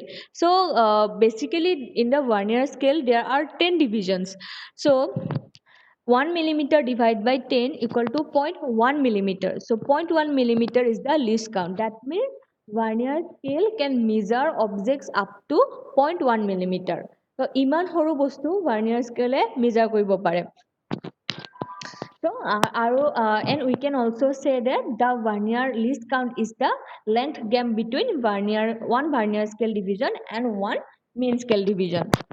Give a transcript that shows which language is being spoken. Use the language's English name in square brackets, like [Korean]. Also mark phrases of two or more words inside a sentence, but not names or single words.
[English] So basically in the vernier scale there are 10 divisions. So 1 millimeter divided by 10 equal to 0.1 millimeter. So 0.1 millimeter is the least count. That means vernier scale can measure objects up to 0.1 millimeter. [Assamese] So ইমান সৰু বস্তু [English] vernier scale measure [Assamese] কৰিব পাৰে. [English] So, and we can also say that the vernier least count is the length gap between one vernier scale division and one main scale division.